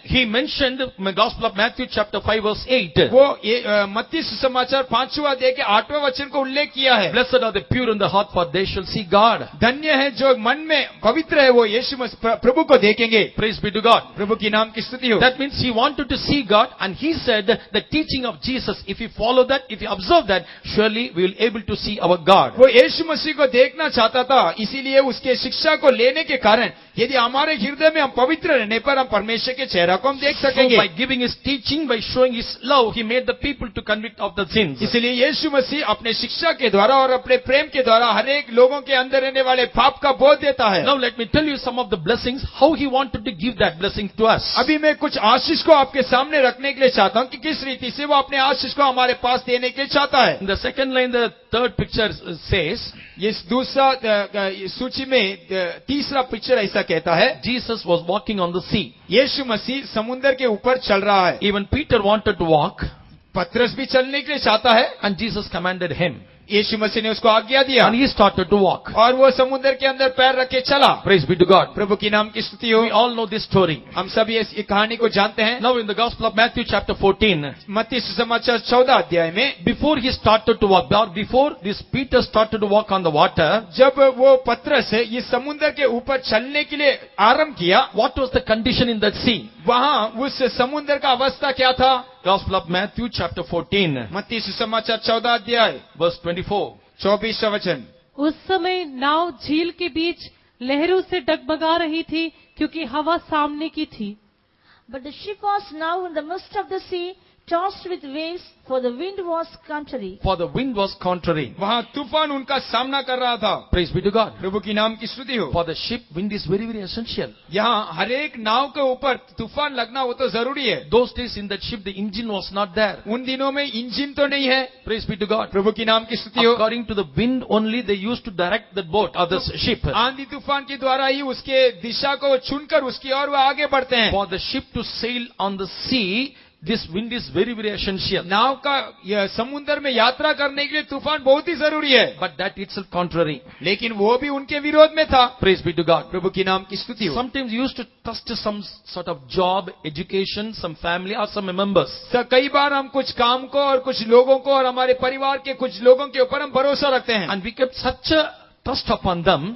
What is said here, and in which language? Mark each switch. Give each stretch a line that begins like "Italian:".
English: he mentioned the Gospel of Matthew chapter 5 verse 8.
Hindi: वो मत्ती सुसमाचार 5वां अध्याय के 8वें वचन को उल्लेख किया है।
English: Blessed are the pure in the heart, for they shall see God.
Hindi: धन्य है जो मन में पवित्र है, वो यीशु मसीह प्रभु को देखेंगे।
English: Praise be to God.
Hindi: प्रभु की नाम की स्तुति हो।
English: That means he wanted to see God, and he said the teaching of Jesus, if you follow that, if you observe that, surely we will able to see our God.
Hindi: वो यीशु मसीह को देखना चाहता था, इसीलिए उसके शिक्षा को लेने के कारण यदि हमारे हृदय में हम पवित्र रहने पर हम परमेश्वर के चेहरा को हम देख
English: So
Hindi: सकेंगे।
English: by giving his teaching, by showing his love, he made the people to convict of the sins.
Hindi: इसलिए यीशु मसीह अपने शिक्षा के द्वारा और अपने प्रेम के द्वारा हर एक लोगों के अंदर रहने वाले पाप का बोध देता है।
English: Now let me tell you some of the blessings, how he wanted to give that blessing to us.
Hindi: अभी मैं कुछ आशीष को आपके सामने रखने के लिए चाहता हूँ कि किस रीति से वो अपने आशीष को हमारे पास देने के लिए चाहता है।
English: In the second line, the third picture says,
Hindi: ये दूसरा सूची में तीसरा पिक्चर ऐसा कहता है,
English: Jesus was walking on the sea.
Hindi: यीशु मसीह समुद्र के ऊपर चल रहा है।
English: Even Peter wanted to walk,
Hindi: पतरस भी चलने के लिए चाहता है,
English: and Jesus commanded him,
Hindi: यीशु मसीह ने उसको आज्ञा दिया
English: and he started to walk.
Hindi: और वो समुद्र के अंदर पैर रखे चला।
English: Praise be to God.
Hindi: प्रभु की नाम की स्तुति हो।
English: We all know this story.
Hindi: हम सभी इस कहानी को जानते हैं।
English: Now in the Gospel of Matthew chapter 14,
Hindi: मत्ती सुसमाचार 14 अध्याय में
English: before he started to walk, or before this Peter started to walk on the water,
Hindi: जब वो पतरस है ये समुद्र के ऊपर चलने के लिए आरंभ किया,
English: what was the condition in that sea?
Hindi: वहाँ उस समुद्र का अवस्था क्या था?
English: Gospel of Matthew chapter 14,
Hindi: मत्ती सुसमाचार 14 अध्याय
English: verse 24.
Hindi: 24वां वचन। उस समय नाव झील के बीच लहरों से डगमगा रही थी, क्योंकि हवा सामने की थी।
English: But the ship was now in the midst of the sea, tossed with waves, for the wind was contrary. For the wind was contrary.
Hindi: वहाँ तूफान उनका सामना कर रहा था।
English: Praise be to God.
Hindi: प्रभु की नाम की स्तुति हो।
English: For the ship, wind is very, very essential.
Hindi: यहाँ हर एक नाव के ऊपर तूफान लगना वो तो जरूरी है।
English: Those days in that ship, the engine was not there.
Hindi: उन दिनों में इंजन तो नहीं है।
English: Praise be to God.
Hindi: प्रभु की नाम की स्तुति हो।
English: According to the wind only, they used to direct the boat or the ship.
Hindi: आंधी तूफान के द्वारा ही उसके दिशा को चुनकर उसकी ओर वो आगे बढ़ते हैं।
English: For the ship to sail on the sea, this wind is very, very essential.
Hindi: नाव का यह समुद्र में यात्रा करने के लिए तूफान बहुत ही जरूरी है,
English: But that itself contrary.
Hindi: लेकिन वो भी उनके विरोध में था।
English: Praise be to God.
Hindi: प्रभु की नाम की स्तुति हो।
English: Sometimes you used to trust some sort of job, education, some family or some members.
Hindi: कई बार हम कुछ काम को और कुछ लोगों को और हमारे परिवार के कुछ लोगों के ऊपर हम भरोसा रखते हैं,
English: And we kept such a trust upon them.